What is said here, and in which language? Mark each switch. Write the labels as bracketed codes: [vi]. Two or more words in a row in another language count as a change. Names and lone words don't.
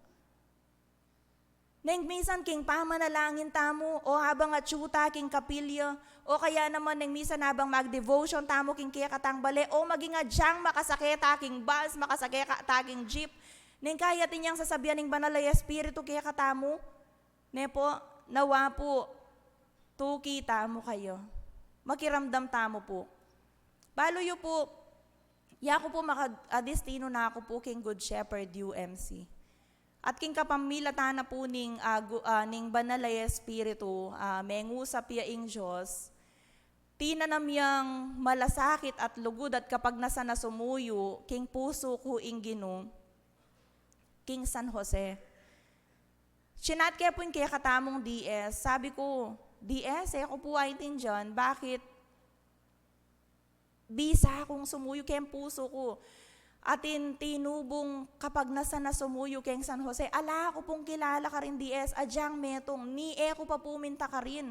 [pam] Neng minsan king pamanalangin tamo, o habang atsyuta king kapilya, o kaya naman neng minsan habang mag-devotion tamo king kaya katang bale, o maging adyang makasaketa king bus, makasaketa king jeep, neng kaya tinyang sasabihan ning Banalay Espiritu kaya katamo, nepo, nawa po, tuki tamo kayo. Makiramdam tamo po. Baloyo po, yako po makadestino na ako po king Good Shepherd UMC. At king kapamilatan na po ning Banalay Espiritu, mengusap ya ing Diyos, tinanam yang malasakit at lugod at kapag nasa nasumuyo, king puso ko ing Ginoo, king San Jose. Sinat kaya po yung kaya katamong DS, sabi ko, DS, ako po ay tindiyan, bakit bisa akong sumuyo kaya puso ko? Atin tinubong kapag nasa nasumuyo keng San Jose, ala ko pong kilala ka rin DS, adyang metong, ni ko pa puminta ka rin.